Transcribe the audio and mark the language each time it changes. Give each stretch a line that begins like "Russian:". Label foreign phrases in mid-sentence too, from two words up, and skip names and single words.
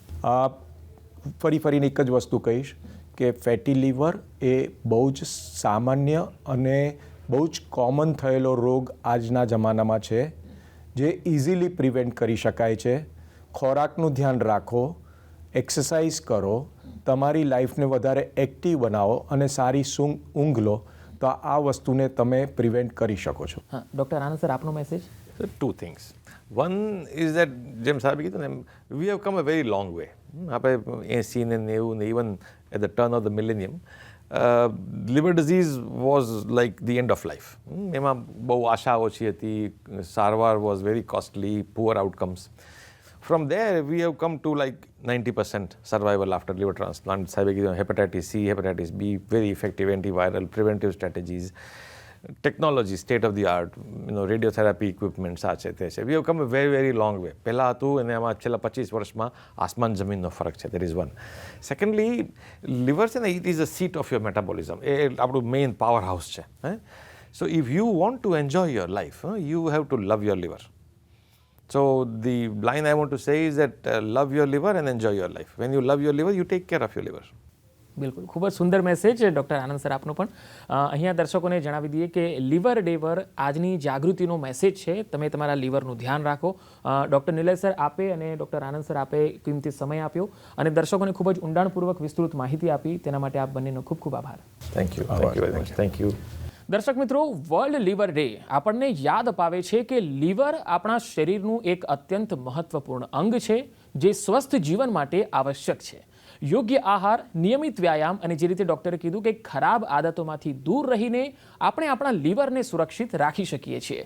Gujarati: ફરીને એક જ વસ્તુ કહીશ કે ફેટી લીવર એ બહુ જ સામાન્ય અને બહુ જ કોમન થયેલો રોગ આજના જમાનામાં છે જે
English: easily prevent
Gujarati: કરી શકાય છે. ખોરાકનું ધ્યાન રાખો, એક્સરસાઇઝ કરો, તમારી લાઈફને વધારે એક્ટિવ બનાવો અને સારી ઊંઘ લો તો આ વસ્તુને તમે પ્રિવેન્ટ કરી શકો છો. હા, ડૉક્ટર આનંદ સર, આપનો મેસેજ?
English: Two things. One is that
Gujarati: જેમ સાહેબે કીધું ને,
English: we have come a very long way.
Gujarati: આપણે 80 ને 90 ને
English: even at the turn of the millennium, liver disease was like the end of life.
Gujarati: એમાં બહુ આશા ઓછી હતી, સારવાર
English: was very costly, poor outcomes. From there, we have come to like 90% survival after liver transplant.
Gujarati: સાહેબે કીધું
English: hepatitis C, hepatitis B, very effective antiviral, preventive strategies. Technology state of the art, radiotherapy equipments
Gujarati: આ છે તે છે.
English: We have come a very very long way.
Gujarati: પહેલાં હતું અને એમાં છેલ્લા 25 વર્ષમાં આસમાન જમીનનો ફરક છે.
English: There is one. Secondly, liver
Gujarati: છે ને,
English: it is a seat of your metabolism.
Gujarati: એ આપણું મેઇન પાવર હાઉસ છે.
English: So if you want to enjoy your life, you have to love your liver. So the line I want to say is that love your liver and enjoy your life. When you love your liver, you take care of your liver.
Gujarati: બિલકુલ, ખૂબ જ સુંદર મેસેજ ડૉક્ટર આનંદ સર આપનો પણ. અહીંયા દર્શકોને જણાવી દઈએ કે
English: liver day
Gujarati: પર આજની જાગૃતિનો મેસેજ છે. તમે તમારા લીવરનું ધ્યાન રાખો. ડૉક્ટર નિલેશ સર આપે અને ડૉક્ટર આનંદ સર આપે કિંમતી સમય આપ્યો અને દર્શકોને ખૂબ જ ઊંડાણપૂર્વક વિસ્તૃત માહિતી આપી. તેના માટે આપ બંનેનો ખૂબ ખૂબ આભાર.
English: Thank you. Thank you very much. Thank you.
Gujarati: દર્શક મિત્રો, વર્લ્ડ લીવર ડે આપણને યાદ અપાવે છે કે લીવર આપણા શરીરનું એક અત્યંત મહત્વપૂર્ણ અંગ છે જે સ્વસ્થ જીવન માટે આવશ્યક છે. યોગ્ય આહાર, નિયમિત વ્યાયામ અને જે રીતે ડૉક્ટરે કીધું કે ખરાબ આદતોમાંથી દૂર રહીને આપણે આપણા લીવરને સુરક્ષિત રાખી શકીએ છીએ.